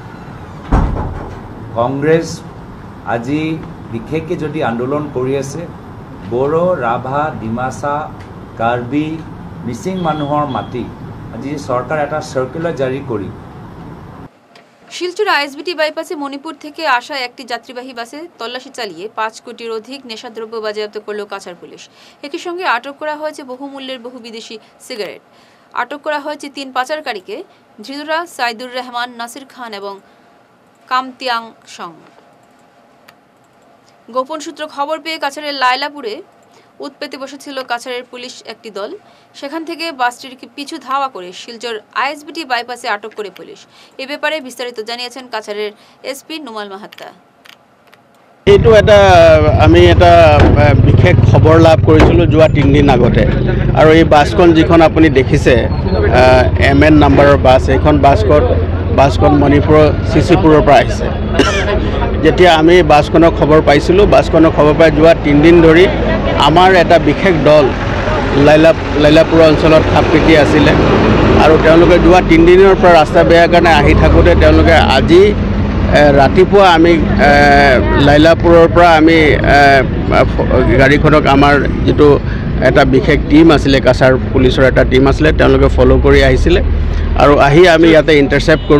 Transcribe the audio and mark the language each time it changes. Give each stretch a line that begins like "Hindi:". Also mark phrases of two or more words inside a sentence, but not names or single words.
Assamese: কংগ্ৰেছ আজি বিশেষকৈ যদি আন্দোলন কৰি আছে, বড়ো, ৰাভা, ডিমাচা, কাৰ্বি, মিচিং মানুহৰ মাটি আজি চৰকাৰ এটা সাৰ্কুলাৰ জাৰি কৰি
Bangla: শিলচর ISBT বাইপাসে মণিপুর থেকে আসা একটি যাত্রীবাহী বাসে তল্লাশি চালিয়ে 5 কোটির অধিক নেশাদ্রব্য বাজেয়াপ্ত করল কাছাড় পুলিশ। একই সঙ্গে আটক করা হয়েছে বহুমূল্যের বহু বিদেশি সিগারেট। আটক করা হয়েছে 3 পাচারকারীকে, ধৃতরা সাইদুর রহমান, নাসির খান এবং কামতিয়াং সং। গোপন সূত্র খবর পেয়ে কাছাড়ের লায়লাপুরে উৎপেতে বসেছিল কাছাড়ের পুলিশ একটি দল। সেখান থেকে বাসটির পিছু ধাওয়া করে শিলচর ISBT বাইপাসে আটক করে পুলিশ। এ ব্যাপারে বিস্তারিত জানিয়েছেন কাছাড়ের SP নুমাল মাহাত্তা।
Assamese: এইটো আমি এটা বিশেষ খবৰ লাভ কৰিছিলোঁ যোৱা 3 দিন আগতে, আৰু এই বাছখন যিখন আপুনি দেখিছে MN নাম্বাৰৰ বাছ, এইখন বাছখন মণিপুৰৰ চিচিপুৰৰ পৰা আহিছে। যেতিয়া আমি বাছখনৰ খবৰ পাইছিলোঁ, বাছখনৰ খবৰ পাই যোৱা 3 দিন ধৰি আমাৰ এটা বিশেষ দল লাইলাপুৰ অঞ্চলত খাপ পিটি আছিলে, আৰু তেওঁলোকে যোৱা 3 দিনৰ পৰা ৰাস্তা বেয়াৰ কাৰণে আহি থাকোঁতে তেওঁলোকে আজি ৰাতিপুৱা আমি লাইলাপুৰৰ পৰা আমি গাড়ীখনক আমাৰ যিটো এটা বিশেষ টিম আছিলে, কাছাৰ পুলিচৰ এটা টিম আছিলে, তেওঁলোকে ফ'ল' কৰি আহিছিলে, আৰু আহি আমি ইয়াতে ইণ্টাৰচেপ্ট কৰোঁ।